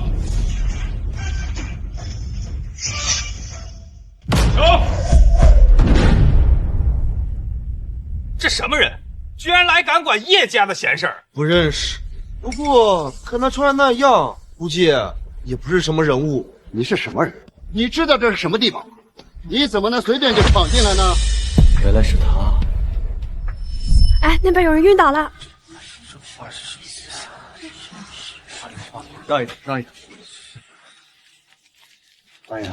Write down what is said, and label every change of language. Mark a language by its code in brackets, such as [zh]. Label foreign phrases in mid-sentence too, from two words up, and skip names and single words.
[zh] 手！这什么人？居然来敢管叶家的闲事儿？不認識，不過看他穿那樣，估計也不是什麼人物。你是什麼人？你知道這是什麼地方嗎？你怎麼能隨便就闖進來呢？原來是他。哎，那邊有人暈倒了。讓一點，讓一點。大爺，